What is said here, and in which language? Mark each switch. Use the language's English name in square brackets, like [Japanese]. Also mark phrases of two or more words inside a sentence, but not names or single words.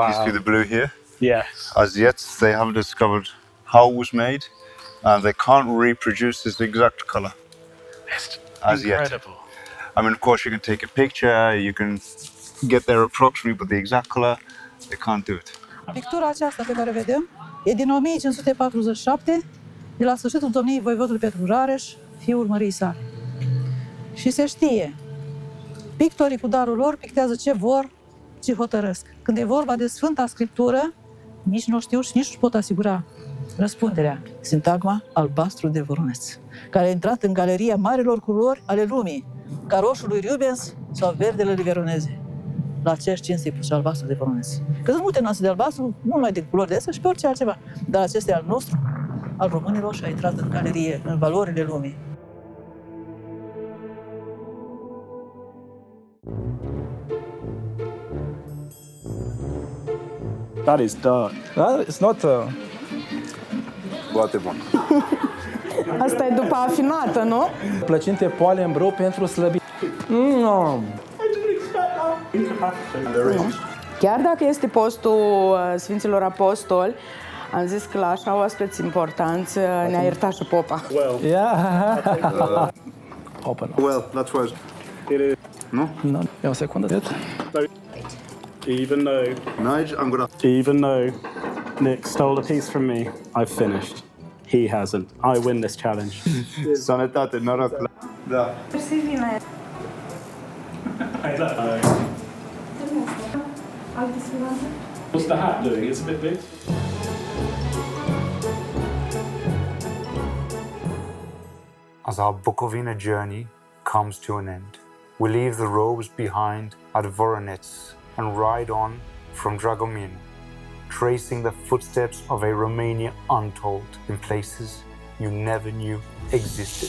[English] You see the blue here? Yes. As yet, they haven't discovered how it was made, and they can't reproduce this exact color. It's as incredible. Yet. I mean, of course, you can take a picture, you can get there approximately, but the exact color, they can't do it. [Romanian] Pictura aceasta pe care o vedem e din 1547, de la sfârșitul domniei voivodului Petru Rareș, fiul măriei sale. Și se știe, pictorii cu darul lor pictează ce vor, ce hotărăsc. Când e vorba de Sfânta Scriptură, nici nu știu și nici nu pot asigura răspunderea. Sintagma albastru de Voronezh, care a intrat în galeria marilor culori ale lumii, ca roșul lui Rubens sau verdele lui Veroneze. La aceeași cinste și albastru de Voronezh. Că sunt multe nuanțe de albastru, mult mai de culori de astea și pe orice altceva. Dar acesta e al nostru, al românilor, și a intrat în galerie, în valorile lumii. [English] That is dark. It's not... [Romanian] Foarte bun. Asta e după afinată, nu? Plăcinte poale în brâu pentru slăbit. Chiar dacă este postul Sfinților Apostoli, am zis că la așa oaspeți importanți ne-a iertat și popa. [English] Yeah. Open up. Well, that's what it is. No? No. [Romanian] E o secundă. [English] Even though Nick stole a piece from me, I've finished. He hasn't. I win this challenge. [Romanian] Sănătate, noroc. Da. [English] What's the hat doing? It's a bit big. As our Bucovina journey comes to an end, we leave the robes behind at Voronezh and ride on from Dragomir, tracing the footsteps of a Romania untold in places you never knew existed.